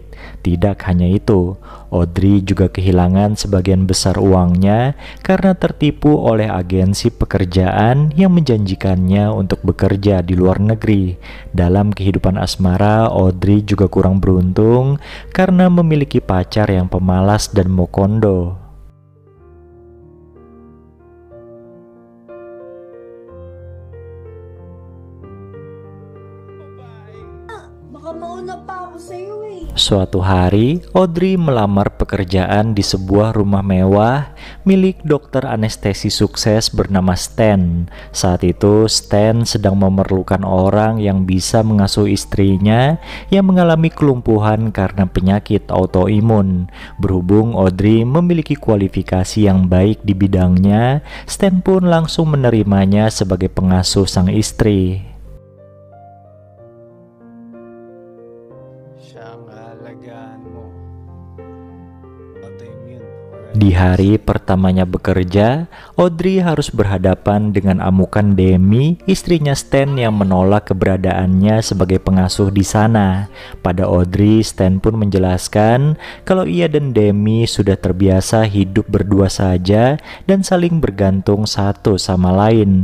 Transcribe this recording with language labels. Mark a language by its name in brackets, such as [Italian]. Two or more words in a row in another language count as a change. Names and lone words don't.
[Indonesian] Tidak hanya itu, Audrey juga kehilangan sebagian besar uangnya karena tertipu oleh agensi pekerjaan yang menjanjikannya untuk bekerja di luar negeri. Dalam kehidupan asmara, Audrey juga kurang beruntung karena memiliki pacar yang pemalas dan mokondo. [Filipino] Baka mauna pa ako sa'yo eh. [Indonesian] Suatu hari, Audrey melamar pekerjaan di sebuah rumah mewah milik dokter anestesi sukses bernama Stan. Saat itu, Stan sedang memerlukan orang yang bisa mengasuh istrinya yang mengalami kelumpuhan karena penyakit autoimun. Berhubung Audrey memiliki kualifikasi yang baik di bidangnya, Stan pun langsung menerimanya sebagai pengasuh sang istri. [Filipino] Siya ang aalagaan mo. Autoimmune. [Indonesian] Di hari pertamanya bekerja, Audrey harus berhadapan dengan amukan Demi, istrinya Stan yang menolak keberadaannya sebagai pengasuh di sana. Pada Audrey, Stan pun menjelaskan kalau ia dan Demi sudah terbiasa hidup berdua saja dan saling bergantung satu sama lain.